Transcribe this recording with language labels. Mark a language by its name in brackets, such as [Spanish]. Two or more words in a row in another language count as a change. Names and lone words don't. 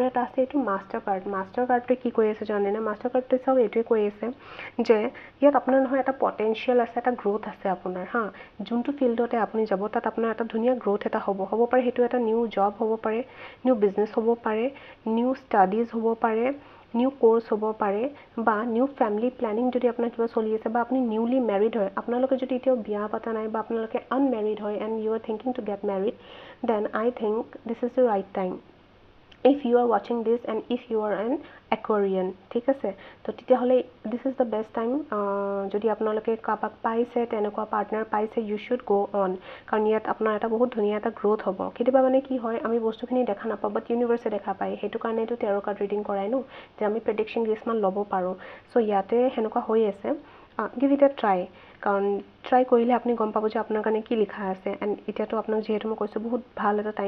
[Assamese] এটা আছে এইটো মাষ্টাৰ কাৰ্ডটোৱে কি কৈ আছে জানেনে মাষ্টাৰ কাৰ্ডটোৱে চাওক এইটোৱে কৈ আছে যে ইয়াত আপোনাৰ নহয় এটা পটেঞ্চিয়েল আছে এটা গ্ৰ'থ আছে আপোনাৰ যোনটো ফিল্ডতে আপুনি যাব তাত আপোনাৰ এটা ধুনীয়া গ্ৰ'থ এটা হ'ব পাৰে সেইটো এটা [English] new job [Assamese] হ'ব পাৰে [English] new business [Assamese] হ'ব পাৰে [English] new studies [Assamese] হ'ব পাৰে [English] new course [Assamese] হ'ব পাৰে বা [English] new family planning [Assamese] যদি আপোনাৰ কিবা চলি আছে বা আপুনি [English] newly married [Assamese] হয় আপোনালোকে যদি এতিয়াও বিয়া পতা নাই বা আপোনালোকে আনমেৰিড হয় [English] and you are thinking to get married then I think this is the right time if you are watching this and if you are an Aquarian [Assamese] ঠিক আছে তো তেতিয়াহ'লে [English] this is the best time [Assamese] যদি আপোনালোকে কাবাক পাইছে তেনেকুৱা পাৰ্টনাৰ পাইছে [English] you should go on [Assamese] কাৰণ ইয়াত আপোনাৰ এটা বহুত ধুনীয়া এটা গ্ৰ'থ হ'ব কেতিয়াবা মানে কি হয় আমি বস্তুখিনি দেখা নাপাওঁ বাট ইউনিভাৰ্ছে দেখা পায় সেইটো কাৰণেতো টেৰ' [English] card reading [Assamese] কৰাই ন যে আমি প্ৰেডিকশ্যন কিছুমান ল'ব পাৰোঁ চ' ইয়াতে সেনেকুৱা হৈ আছে [English] give it a try [Assamese] কাৰণ ট্ৰাই কৰিলে আপুনি গম পাব যে আপোনাৰ কাৰণে কি লিখা আছে এণ্ড এতিয়াতো আপোনাক যিহেতু মই কৈছোঁ বহুত ভাল এটা টাইম